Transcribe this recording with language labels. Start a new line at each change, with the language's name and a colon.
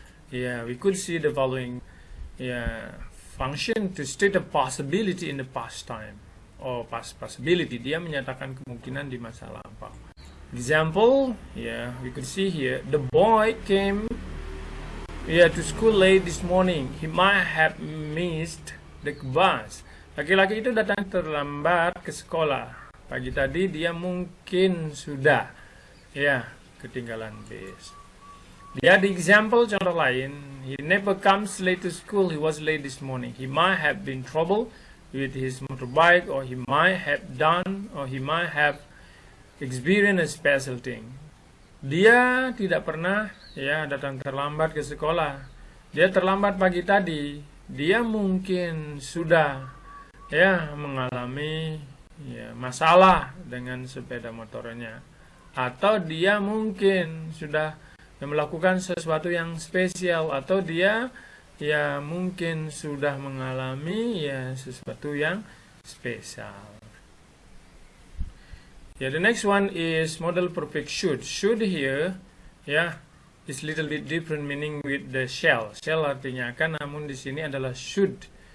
English: We could see the following function to state a possibility in the past time or past possibility.
Indonesian: Dia menyatakan kemungkinan di masa lampau.
English: Example, we could see here, the boy came to school late this morning. He might have missed the bus.
Indonesian: Laki-laki itu datang terlambat ke sekolah. Pagi tadi dia mungkin sudah ketinggalan bis. Dia di example contoh lain.
English: He never comes late to school. He was late this morning. He might have been trouble with his motorbike, or he might have experienced a special thing.
Indonesian: Dia tidak pernah datang terlambat ke sekolah. Dia terlambat pagi tadi. Dia mungkin sudah mengalami masalah dengan sepeda motornya, atau dia mungkin sudah melakukan sesuatu yang spesial, atau dia mungkin sudah mengalami sesuatu yang spesial.
English: The next one is modal perfect should. Should here, is little bit different meaning with the shall.
Indonesian: Shall artinya akan, namun di sini adalah should.